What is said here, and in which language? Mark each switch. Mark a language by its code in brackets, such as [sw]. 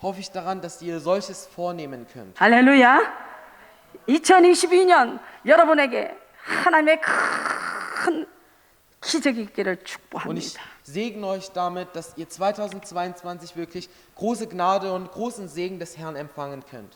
[de] hoffe ich daran, dass ihr solches vornehmen könnt. [ko] 할렐루야. 2022년 여러분에게 하나님의 큰 기적이 있기를 [de] Und ich [ko] 축복합니다. [de] segne euch damit, dass ihr 2022 wirklich große Gnade und großen Segen des Herrn empfangen könnt.